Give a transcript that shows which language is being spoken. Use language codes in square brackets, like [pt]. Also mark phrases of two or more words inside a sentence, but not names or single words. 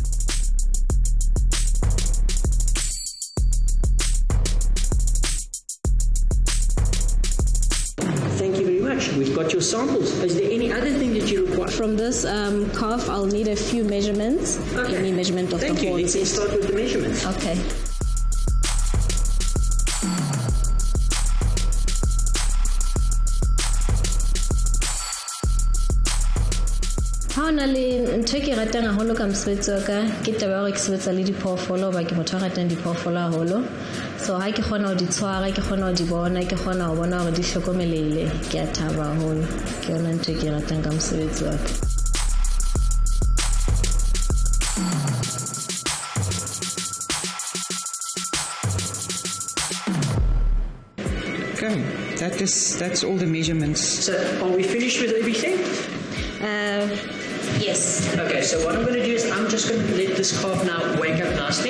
[en] We've got your samples. Is there any other thing that you require? From this calf, I'll need a few measurements. Okay. Any measurement of Thank the you. horns. Let's start with the measurements. Okay. [st] Ha ona le ntho ke ratang haholo ka mosebetsi wa ka ke taba ya hore ke sebetsa le diphoofolo ba ke motho a ratang diphoofolo haholo, so ha ke kgona ho di tshwara, ke kgona ho di bona, ke kgona ho bona hore di hlokomelehile, ke a thaba haholo. Ke yona ntho ke ratang ka mosebetsi wa ka. [en] Okay, that's all the measurements. So are we finished with everything? Yes. Okay, so what I'm going to do is I'm just going to let this calf now won't wake up nicely.